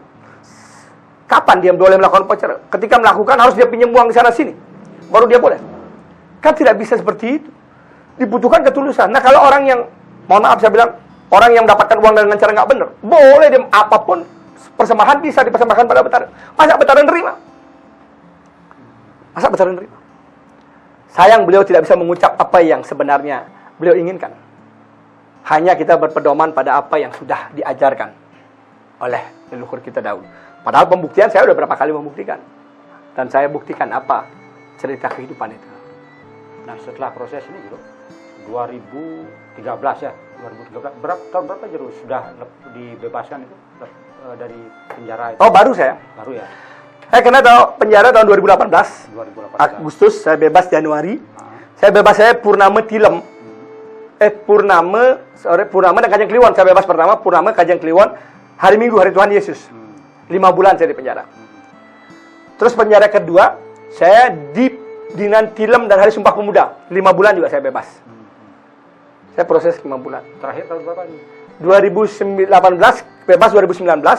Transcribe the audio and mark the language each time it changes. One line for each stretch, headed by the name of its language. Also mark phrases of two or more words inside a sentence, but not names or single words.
Indonesian: Kapan dia boleh melakukan upacara? Ketika melakukan harus dia pinjam uang di sana sini, baru dia boleh. Kan tidak bisa seperti itu. Dibutuhkan ketulusan. Nah, kalau orang yang, mohon maaf saya bilang, orang yang mendapatkan uang dengan cara nggak benar, boleh dia apapun persembahan bisa dipersembahkan pada Betara. Masa Betara nerima? Masa Betara nerima? Sayang beliau tidak bisa mengucap apa yang sebenarnya beliau inginkan. Hanya kita berpedoman pada apa yang sudah diajarkan oleh leluhur kita dahulu. Padahal pembuktian saya sudah berapa kali membuktikan. Dan saya buktikan apa cerita kehidupan itu. Nah, setelah proses ini gitu, 2013 ya, 2013. Tahun berapa Jero sudah dibebaskan itu dari penjara itu? Oh, baru saya. Baru ya. Saya kena penjara tahun 2018. 2018. Agustus, saya bebas Januari. Saya bebas, saya purnama tilem. Purnama dan Kajang Kliwon. Saya bebas pertama, Purnama, Kajang Kliwon. Hari Minggu, hari Tuhan Yesus. 5 bulan saya di penjara. Terus penjara kedua, saya di Dinan Tilem dan Hari Sumpah Pemuda. 5 bulan juga saya bebas. Saya proses 5 bulan. Terakhir tahun berapa ini? 2018 bebas 2019.